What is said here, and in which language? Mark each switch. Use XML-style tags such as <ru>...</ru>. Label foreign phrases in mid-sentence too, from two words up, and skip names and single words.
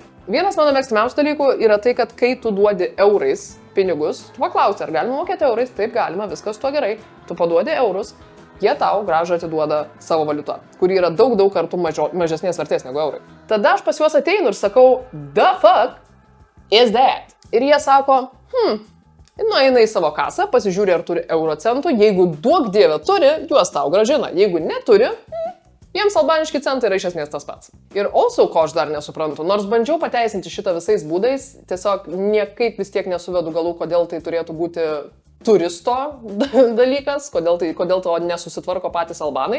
<lt>Vienas mano mėgstamiausių dalykų yra tai, kad kai tu duodi eurais pinigus, tu paklausi, ar galima mokėti eurais, taip galima, viskas tuo gerai. Tu paduodi eurus, jie tau grąžą atiduoda savo valiutą, kuri yra daug kartų mažesnės vertės negu eurai. Tada aš pas juos ateinu ir sakau,</lt> <en>the fuck is that?</en> <lt>Ir jie sako, nueina į savo kasą, pasižiūri, ar turi euro centų, jeigu duok dieve turi, juos tau grąžina, jeigu neturi, jiems albaniški centai yra iš esmės tas pats. Ir also, ko aš dar nesuprantu, nors bandžiau pateisinti šitą visais būdais, tiesiog niekaip vis tiek nesuvedu galų, kodėl tai turėtų būti turisto dalykas, kodėl to nesusitvarko patys albanai.</lt>